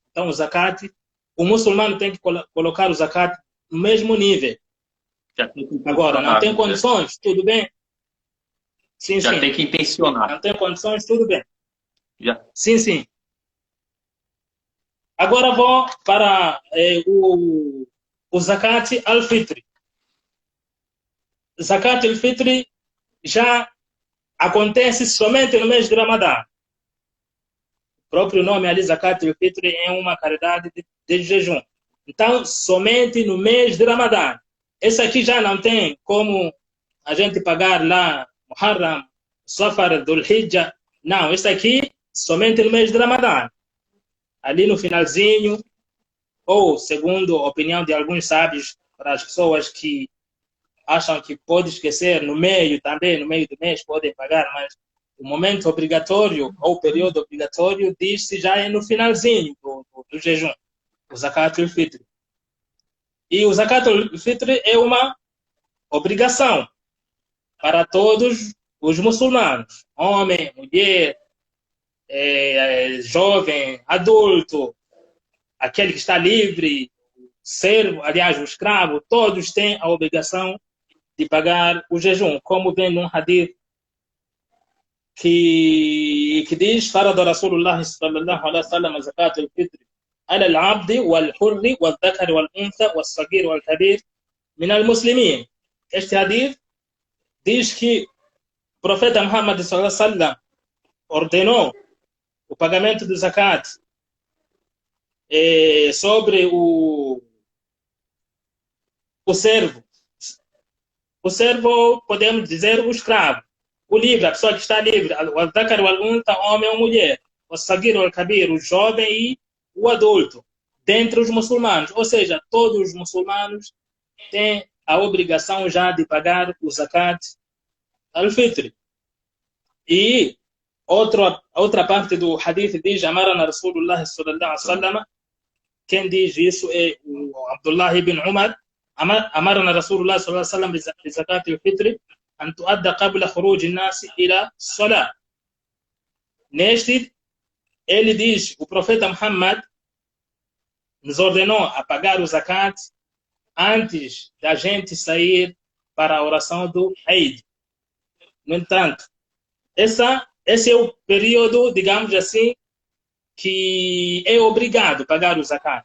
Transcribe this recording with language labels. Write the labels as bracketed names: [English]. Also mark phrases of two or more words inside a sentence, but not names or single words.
[Portuguese] Então, o zakat, o muçulmano tem que colocar o zakat no mesmo nível. Agora, não tem condições, tudo bem? Sim, já sim. tem que intencionar. Não tem condições, tudo bem. Já. Sim, sim. Agora vou para o [Arabic] زكاة الفطر. زكاة الفطر [Portuguese] já acontece somente no mês de Ramadã. O próprio nome ali, [Arabic] زكاة الفطر, [Portuguese] é uma caridade de jejum. Então, somente no mês de Ramadã. Esse aqui já não tem como a gente pagar lá Muharram, Safar, Dhul Hijjah. Não, esse aqui somente no mês de Ramadã. Ali no finalzinho, ou segundo a opinião de alguns sábios, para as pessoas que acham que pode esquecer no meio também, no meio do mês podem pagar, mas o momento obrigatório ou o período obrigatório diz-se já é no finalzinho do jejum, o [Arabic] زكاة الفطر. [Portuguese] E o [Arabic] زكاة الفطر [Portuguese] é uma obrigação para todos os muçulmanos, homem, mulher, jovem, adulto, aquele que está livre, servo, aliás, o escravo, todos têm a obrigação de pagar o jejum, como vem num hadith que diz: [Arabic] "فرض رسول الله صلى الله عليه وسلم زكاة الفطر على العبد والحر والذكر والأنثى والصغير والكبير من المسلمين." [Portuguese] Este hadith diz que o profeta Muhammad [Arabic] صلى الله عليه وسلم [Portuguese] ordenou o pagamento do zakat sobre o servo. O servo, podemos dizer, o escravo. O livre, a pessoa que está livre. [Arabic] O ذكر والأنثى, [Portuguese] homem ou mulher. O [Arabic] صغير والكبير, [Portuguese] o jovem e o adulto. Dentre os muçulmanos. Ou seja, todos os muçulmanos têm a obrigação já de pagar o [Arabic] زكاة الفطر. [Portuguese] E outra parte do hadith diz: [Arabic] "أمرنا رسول الله صلى الله عليه وسلم." [Portuguese] Quem diz isso é o Abdullah ibn Umar. [Arabic] أمرنا رسول الله صلى الله عليه وسلم بزكاة الفطر أن تؤدى قبل خروج الناس إلى الصلاة. [Portuguese] Neste, ele diz, o profeta Muhammad nos ordenou a pagar o zakat antes da gente sair para a oração do Eid. No entanto, esse é o período, digamos assim, que é obrigado a pagar o zakat.